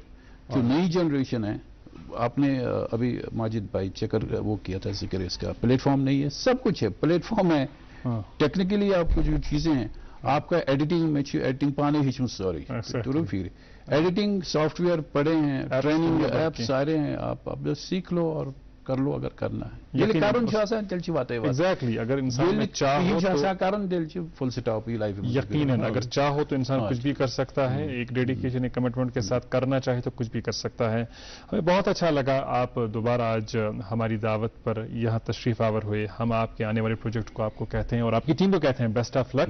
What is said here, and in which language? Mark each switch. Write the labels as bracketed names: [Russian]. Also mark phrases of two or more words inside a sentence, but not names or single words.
[Urdu] جو نئی جنریشن ہے آپ نے ابھی ماجد بھائی چکر وہ کیا تھا ذکر اس کا پلیٹ فارم نہیں ہے سب کچھ ہے پلیٹ فارم ہے. ٹیکنیکلی آپ کو جو چیزیں ہیں آپ کا ایڈیٹنگ میں ایڈیٹنگ پانے ہی سوری پھر ایڈیٹنگ سافٹ ویئر پڑے ہیں ٹریننگ ایپ سارے ہیں آپ سیکھ لو اور کر لو اگر کرنا ہے [Kashmiri] یہ کرن چھ آسان تیل چھ واتے وات [Urdu] ایگزیکٹلی اگر انسان میں چاہ ہو [Kashmiri] تو آسان کرن تیل چھ [English] full stop [Kashmiri] یہ لائف [Urdu] یقیناً اگر چاہ ہو تو انسان کچھ بھی کر سکتا ہے ایک ڈیڈیکیشن ایک کمٹمنٹ کے ساتھ کرنا چاہے تو کچھ بھی کر سکتا ہے ہمیں بہت اچھا لگا آپ دوبارہ آج ہماری دعوت پر یہاں تشریف آور ہوئے ہم آپ کے آنے والے پروجیکٹ کو آپ کو کہتے ہیں اور آپ کی ٹیم کو کہتے ہیں [English] best of luck